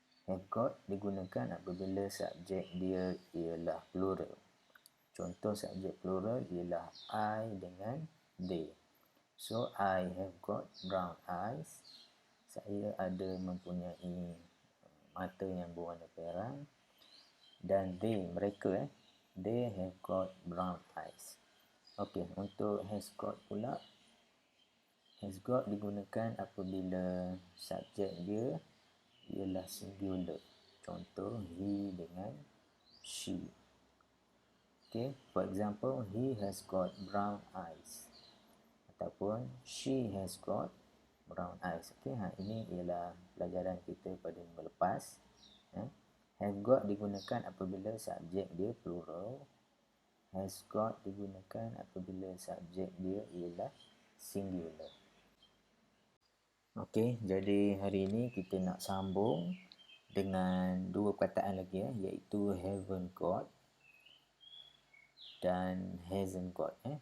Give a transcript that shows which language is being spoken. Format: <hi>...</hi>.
<ms>Have got digunakan apabila subjek dia ialah plural. Contoh subjek plural ialah I dengan they.</ms> <en>So, I have got brown eyes.</en> <ms>Saya ada mempunyai mata yang berwarna perang.</ms> <en>Dan they, mereka they have got brown eyes.</en> <ms>Okey, untuk has got pula, has got digunakan apabila subjek dia ialah singular. Contoh, he dengan she.</ms> <en>Okay, for example, he has got brown eyes.</en> <ms>Ataupun she has got brown eyes. Okay, ini ialah pelajaran kita pada minggu lepas. Have got digunakan apabila subjek dia plural. Has got digunakan apabila subjek dia ialah singular. Okey, jadi hari ini kita nak sambung dengan dua perkataan lagi iaitu haven't got dan hasn't got.</ms>